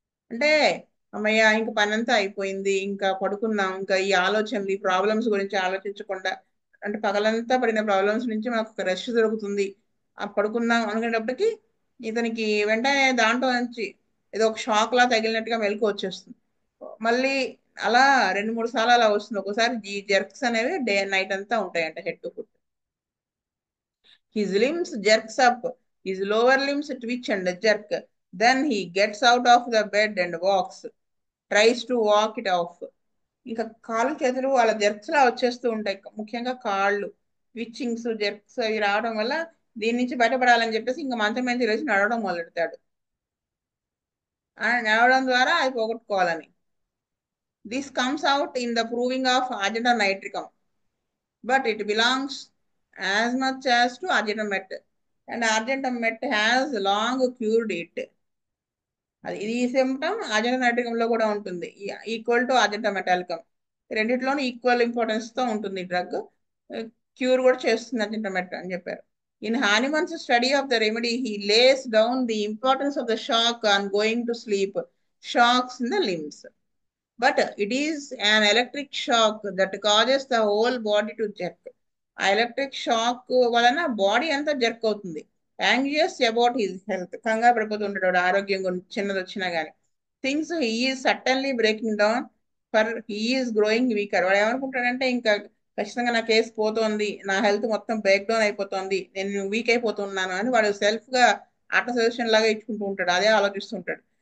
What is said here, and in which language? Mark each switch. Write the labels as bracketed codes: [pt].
[te] అంటే అమ్మయ్య ఇంక పని అంతా అయిపోయింది, ఇంకా పడుకుందాం, ఇంకా ఈ ఆలోచనలు ఈ ప్రాబ్లమ్స్ గురించి ఆలోచించకుండా, అంటే పగలంతా పడిన ప్రాబ్లమ్స్ నుంచి మనకు ఒక రెస్ట్ దొరుకుతుంది, ఆ పడుకుందాం అనుకునేటప్పటికి ఇతనికి వెంటనే దాంట్లో నుంచి ఏదో ఒక షాక్ లా తగిలినట్టుగా మెలకు వచ్చేస్తుంది. మళ్ళీ అలా 2-3 సార్లు అలా వస్తుంది. ఒకసారి ఈ జెర్క్స్ అనేవి డే నైట్ అంతా ఉంటాయంట, [en] Head to foot. His limbs jerks up, his lower limbs twitch and jerk. Then he gets out of the bed and walks, tries to walk it off. [te] ఇంకా కాళ్ళు చేతులు వాళ్ళ జెర్క్స్ లా వచ్చేస్తూ ఉంటాయి, ముఖ్యంగా కాళ్ళు ట్విచ్చింగ్స్ జెర్క్స్ అవి రావడం వల్ల దీని నుంచి బయటపడాలని చెప్పేసి ఇంకా మంచం మీద లేచి నడవడం మొదలెడతాడు. నడవడం ద్వారా అది పోగొట్టుకోవాలని. [en] This comes out in the proving of argentum nitricum, but it belongs as much as to argentum-met, and argentum-met has long cured it. [te] అది ఇది సిమ్టమ్ అజెంటా కూడా ఉంటుంది, [en] Equal to అజెంటా మెటాలికం. [te] రెండిట్లోనూ ఈక్వల్ ఇంపార్టెన్స్ తో ఉంటుంది డ్రగ్. క్యూర్ కూడా చేస్తుంది అజెంటా అని చెప్పారు. [en] In Hahnemann's study of the remedy he lays down the importance of the shock on going to sleep, shocks in the limbs. But it is an electric shock that causes the whole body to jerk. [te] ఆ electric shock వలన body అంతా jerk అవుతుంది. [en] anxious about his health, [te] కంగారు పడిపోతుంటాడు ఆరోగ్యం గురించి చిన్నది వచ్చినా గానీ. [en] Things he's suddenly breaking down for he's growing weaker. [te] వాడు ఏమనుకుంటాడంటే ఇంకా ఖచ్చితంగా నా కేసు పోతోంది, నా హెల్త్ మొత్తం బ్రేక్ డౌన్ అయిపోతుంది, నేను వీక్ అయిపోతున్నాను అని వాడు సెల్ఫ్ గా ఆటో సజెషన్ లాగా ఇచ్చుకుంటూ ఉంటాడు, అదే ఆలోచిస్తుంటాడు.